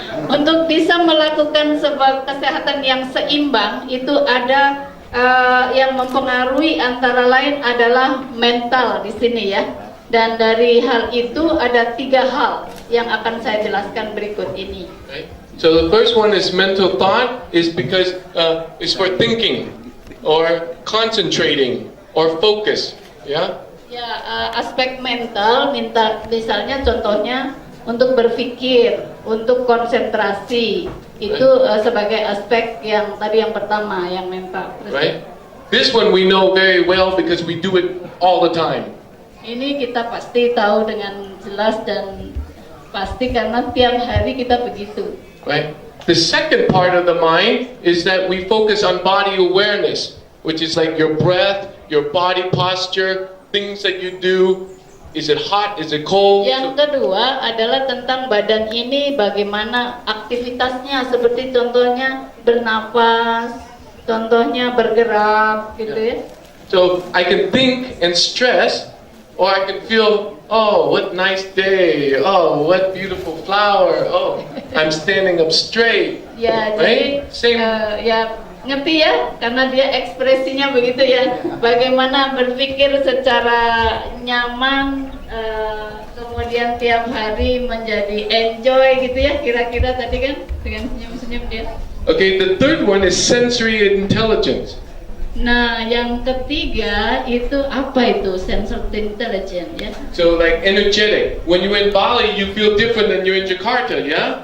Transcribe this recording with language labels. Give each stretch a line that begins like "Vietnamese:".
Indonesian: Untuk bisa melakukan sebuah kesehatan yang seimbang, itu ada yang mempengaruhi antara lain adalah mental di sini ya. Dan dari hal itu ada 3 hal yang akan saya jelaskan berikut ini.
English: Right? So the first one is mental thought, is because it's for thinking, or concentrating, or focus. Yeah.
Indonesian: Ya, aspek mental, misalnya contohnya untuk berpikir, untuk konsentrasi, itu sebagai aspek yang tadi yang pertama, yang mental.
English: Right. This one we know very well because we do it all the time.
Indonesian: Ini kita pasti tahu dengan jelas dan pasti karena tiap hari kita begitu.
English: Right. The second part of the mind is that we focus on body awareness, which is like your breath, your body posture, things that you do. Is it hot? Is it cold?
Indonesian: Yang kedua adalah tentang badan ini, bagaimana aktivitasnya, seperti contohnya bernapas, contohnya bergerak, gitu ya.
English: So I can think and stress, or I can feel, oh, what nice day. Oh, what beautiful flower. Oh, I'm standing up straight.
Indonesian: Ya,
English: Right?
Indonesian: jadi
English: Same.
Indonesian: ya ngerti ya, karena dia ekspresinya begitu ya. Bagaimana berpikir secara nyaman, kemudian tiap hari menjadi enjoy gitu ya. Kira-kira tadi kan dengan senyum-senyum dia.
English: Okay, the third one is sensory intelligence.
Indonesian: Nah, yang ketiga itu apa itu?
English: Sensory intelligence ya. So like energetic. When you're in Bali, you feel different than you're in Jakarta, yeah?